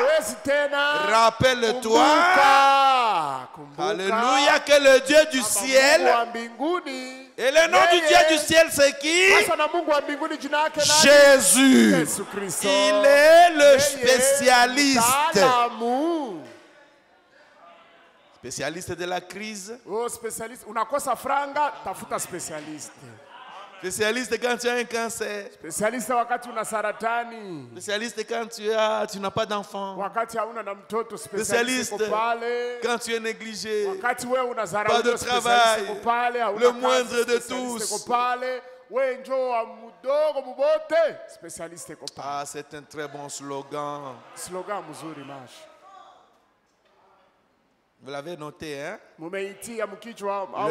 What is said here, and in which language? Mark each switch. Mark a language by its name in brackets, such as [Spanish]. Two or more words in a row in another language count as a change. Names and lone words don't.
[French] Rappelle-toi, alléluia, que le Dieu du ciel, et le nom du Dieu du ciel, c'est qui? Jésus. Il est le spécialiste. Spécialiste de la crise. Oh, spécialiste. [Swahili] Unakosa franga, tafuta spécialiste. [French] Spécialiste quand tu as un cancer. [Swahili] Spécialiste wakati una saratani. [French] Spécialiste quand tu n'as pas d'enfant. [Swahili] Wakati hauna na mtoto, [French] spécialiste quand tu es négligé. [Swahili] Wakati wewe unazarau, [French] pas de travail. Le moindre de tous. Ah, c'est un très bon slogan. [Swahili] Slogan mzuri mash. [French] Vous l'avez noté, hein? Le